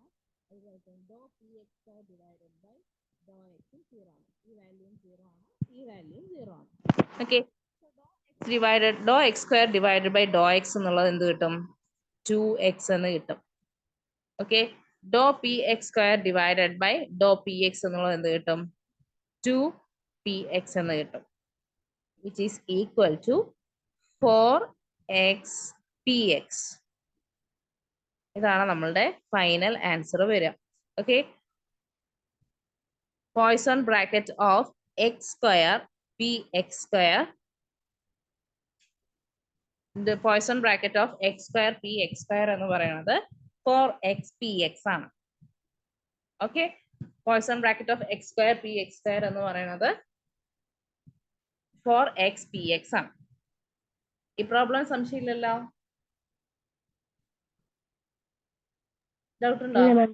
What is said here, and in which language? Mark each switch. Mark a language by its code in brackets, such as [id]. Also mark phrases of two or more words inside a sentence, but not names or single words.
[ml] അതുപോലെ തന്നെ [en] dou px square divided by dou x 0 [ml] ആണ്. ഈ വാല്യൂയും 0 ആണ്, ഈ വാല്യൂയും 0 ആണ്. ഓക്കെ, [en] dou x square divided by dou x [ml] എന്നുള്ളത് എന്ത് കിട്ടും? 2x എന്ന് കിട്ടും. ഓക്കെ, [en] dou px square divided by dou px [ml] എന്നുള്ളത് എന്ത് കിട്ടും? 2px എന്ന് കിട്ടും, [en] which is equal to 4x px. [ml] ഇതാണ് നമ്മളുടെ [en] final answer [ml] വരിക. ഓക്കെ, [en] Poisson bracket of x square px square, the Poisson bracket of x square px square [ml] എന്ന് പറയുന്നത് [en] 4x px ആണ്. [ml] ഓക്കെ, [en] Poisson bracket of x square px square [ml] എന്ന് പറയുന്നത് [en] 4x px ആണ്. [ml] ഈ പ്രോബ്ലം സംശയമില്ലല്ലോ? ഡൗട്ട് ഉണ്ടോ?